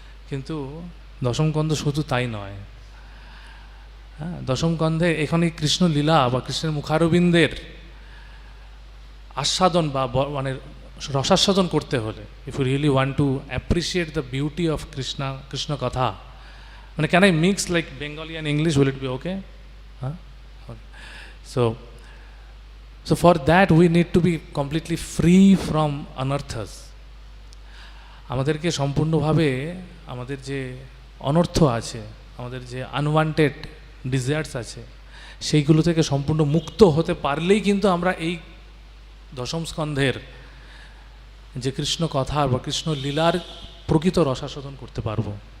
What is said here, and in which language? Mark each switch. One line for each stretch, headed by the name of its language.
Bangla: কিন্তু দশম স্কন্ধ শুধু তাই নয়, হ্যাঁ, দশম স্কন্ধে এখানে কৃষ্ণ লীলা বা কৃষ্ণের মুখারবিন্দের আস্বাদন বা মানে রসাস্বাদন করতে হলে,
English: if you really want to appreciate the beauty of Krishna কথা,
Bangla: মানে
English: Can I mix like Bengali and English, will it be okay? হ্যাঁ, So for that we need to be completely free from unearthas.
Bangla: আমাদেরকে সম্পূর্ণভাবে আমাদের যে অনর্থ আছে, আমাদের যে আনওয়ান্টেড ডিজায়ার্স আছে, সেইগুলো থেকে সম্পূর্ণ মুক্ত হতে পারলেই কিন্তু আমরা এই দশম স্কন্ধের যে কৃষ্ণ কথা বা কৃষ্ণ লীলার প্রকৃত রসাস্বাদন করতে পারবো।